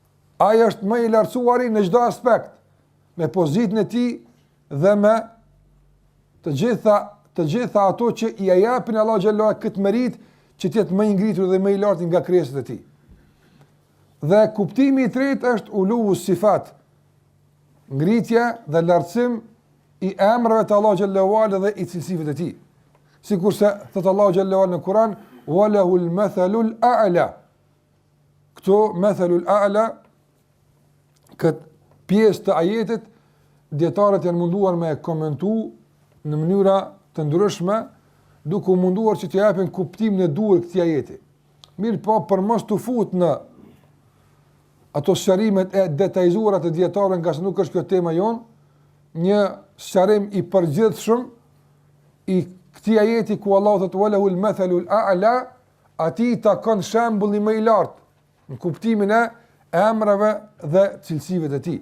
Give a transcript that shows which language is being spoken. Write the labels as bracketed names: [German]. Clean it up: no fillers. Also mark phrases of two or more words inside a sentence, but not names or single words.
[Albanian] Ai është më i lartësuari në çdo aspekt. me pozitën e tij dhe me të gjitha ato që i japin Allahu [Arabic] جل وعلا [Albanian] këtë merit që të jetë më i ngritur dhe më i lartë nga krijesat e tij. Dhe kuptimi i tretë është [Arabic] علو صفات, [Albanian] ngritja dhe lartësim i emrave të Allahu [Arabic] جل وعلا [Albanian] dhe i cilësive të tij. Sikurse thot Allahu [Arabic] جل وعلا [Albanian] në Kur'an, [Arabic] "وله المثل الأعلى." Këto المثل الأعلى, [Albanian] këtë pjesë të ajetit, dietarët janë munduar me komentu në mënyra të ndryshme, duke munduar që të japin kuptimin e duhur këtij ajeti. Mirë po, për mos të fut në ato sqarimet e detajzuara të dietarëve, nga se nuk është kjo tema jon, një sqarim i përgjithshëm i këtij ajeti ku Allahu thotë [Arabic] وله المثل الأعلى, [Albanian] atij takon shembulli më i lartë në kuptimin e emrave dhe cilësive të tij.